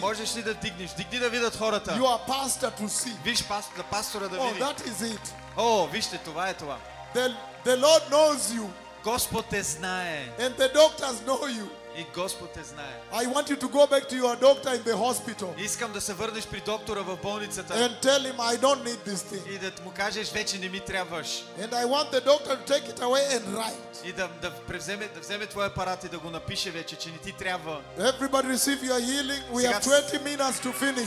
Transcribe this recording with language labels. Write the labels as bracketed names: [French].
[Bulgarian] Можеш ли да вдигнеш? Дигни да видят хората. [English] You are pastor to see. [Bulgarian] Виж пастора да Oh, види. [English] that is it. [Bulgarian] О, вижте, това е това. [English] The Lord knows you [Bulgarian] Господ те знае. [English] and the doctors know you. [Bulgarian] И Господ те знае. [English] I want you to go back to your doctor in the hospital [Bulgarian] Искам да се върнеш при доктора в болницата [English] and tell him I don't need this thing. [Bulgarian] и да му кажеш, вече не ми трябваш. [English] And I want the doctor to take it away and write. [Bulgarian] И да вземе твоя апарат и да го напише вече, че не ти трябва. [English] Everybody receive your healing. We have 20 minutes to finish.